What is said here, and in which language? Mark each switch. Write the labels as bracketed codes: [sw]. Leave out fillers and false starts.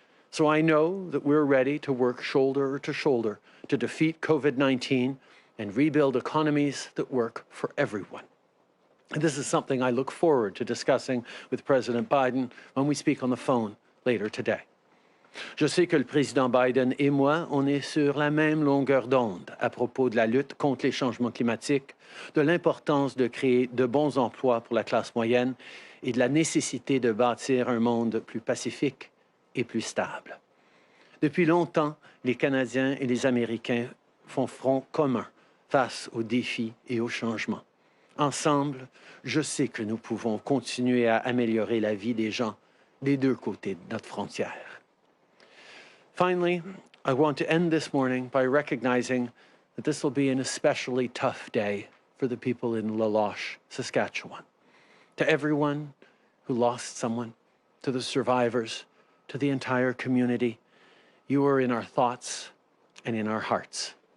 [en] So I know that we're ready to work shoulder to shoulder to defeat COVID-19 and rebuild economies that work for everyone. And this is something I look forward to discussing with President Biden when we speak on the phone later today. [fr] Je sais que le président Biden et moi, on est sur la même longueur d'onde à propos de la lutte contre les changements climatiques, de l'importance de créer de bons emplois pour la classe moyenne et de la nécessité de bâtir un monde plus pacifique et plus stable. Depuis longtemps, les Canadiens et les Américains font front commun face aux défis et aux changements. Ensemble, je sais que nous pouvons continuer à améliorer la vie des gens des deux côtés de notre frontière. [en] Finally, I want to end this morning by recognizing that this will be an especially tough day for the people in Loche, Saskatchewan. To everyone who lost someone, to the survivors, to the entire community, you are in our thoughts and in our hearts.